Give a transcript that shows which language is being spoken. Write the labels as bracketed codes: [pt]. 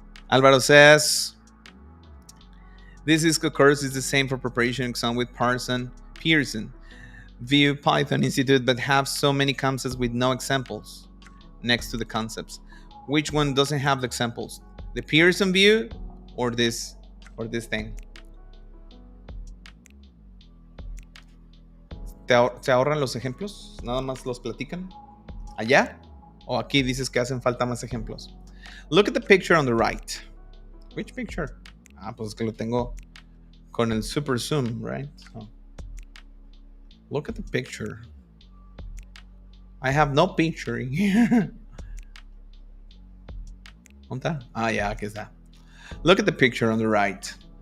[en] Alvaro says, this is course is the same for preparation exam with Pearson. View Python Institute, but have so many concepts with no examples next to the concepts. Which one doesn't have the examples? The Pearson view or this thing? [es] ¿Te ahorran los ejemplos? ¿Nada más los platican? ¿Allá? ¿O aquí dices que hacen falta más ejemplos? [en] Look at the picture on the right. Which picture? [es] Pues es que lo tengo con el super zoom, [en] right? So, look at the picture. I have no picture in here. [es] ¿Dónde está? [en] Yeah, [es] aquí está. [en] Look at the picture on the right.